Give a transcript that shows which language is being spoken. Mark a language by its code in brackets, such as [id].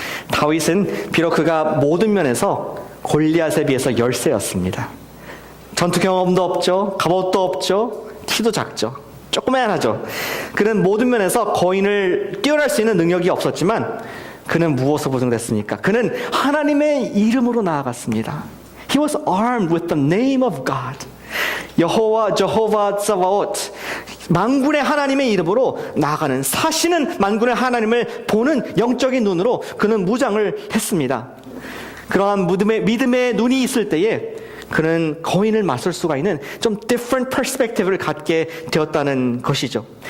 [ko] 다윗은 비록 그가 모든 면에서 골리앗에 비해서 열세였습니다. 전투 경험도 없죠. 갑옷도 없죠. 키도 작죠. 조그만하죠. 그는 모든 면에서 거인을 뛰어날 수 있는 능력이 없었지만 그는 무엇으로 보증됐습니까? 그는 하나님의 이름으로 나아갔습니다. [en] He was armed with the name of God. [ko] 여호와, 저호바, 사바옷, 만군의 하나님의 이름으로 나아가는, 사시는 만군의 하나님을 보는 영적인 눈으로 그는 무장을 했습니다. 그러한 믿음의 눈이 있을 때에 그는 거인을 맞설 수가 있는 좀 [en] different perspective [ko] 를 갖게 되었다는 것이죠.